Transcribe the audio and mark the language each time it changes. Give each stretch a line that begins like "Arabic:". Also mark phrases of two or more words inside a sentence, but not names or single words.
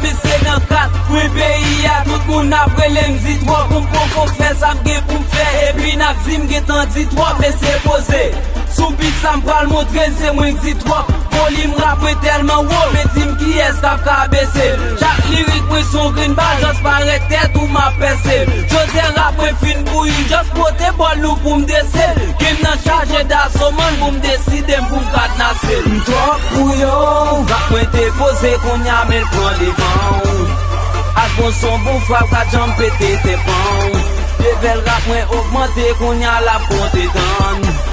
Haitian Creole: Men se nan kat, mwen peyi a tout moun ap rele m di twòp. Mwen poko fè sa m gen pou m fè, epi n ap di m gen tan di twòp. Men se poze, sou bit sa m pral montre, se mwen di twòp. Volim rap mwen telman wò, men di m ki es k ap ka bese. Chak lirik mwen son
English: green ball,
Haitian Creole: just parèt tèt ou m a pèse. Jodi rap mwen fin bouyi, just pote bòl nou pou m dese. Game nan chaje da soman pou m deside m pou m kat nase. M twòp pou yo, rap mwen te poze kounye a, men l pran devan. Ak bon son, bon frap, ka janm pete te pan. Level rap mwen ogmante, kounye a la ponte tan.